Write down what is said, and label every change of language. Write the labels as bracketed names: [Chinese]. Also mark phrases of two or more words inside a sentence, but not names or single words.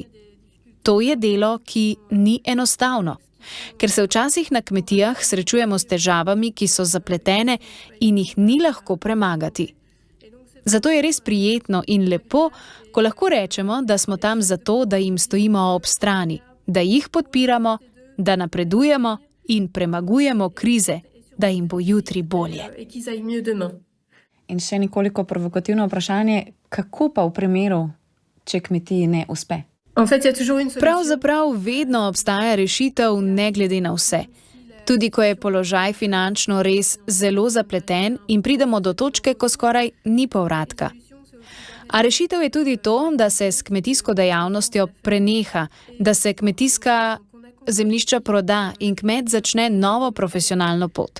[Slovenian] To je delo, ki ni enostavno, ker se včasih na kmetijah srečujemo s težavami, ki so zapletene in jih ni lahko premagati. Zato je res prijetno in lepo, ko lahko rečemo, da smo tam zato, da jim stojimo ob strani, da jih podpiramo, da napredujemo in premagujemo krize, da jim bo jutri bolje. [French] et qu'ils aillent mieux demain. [Slovenian] In še nekoliko provokativno vprašanje, kako pa v primeru, če kmetiji ne uspe? [French] En fait, il y a toujours une solution. [Slovenian] Pravzaprav vedno obstaja rešitev, ne glede na vse. Tudi ko je položaj finančno res zelo zapleten in pridemo do točke, ko skoraj ni povratka. A rešitev je tudi to, da se s kmetijsko dejavnostjo preneha, da se kmetijska zemljišča proda in kmet začne novo profesionalno pot.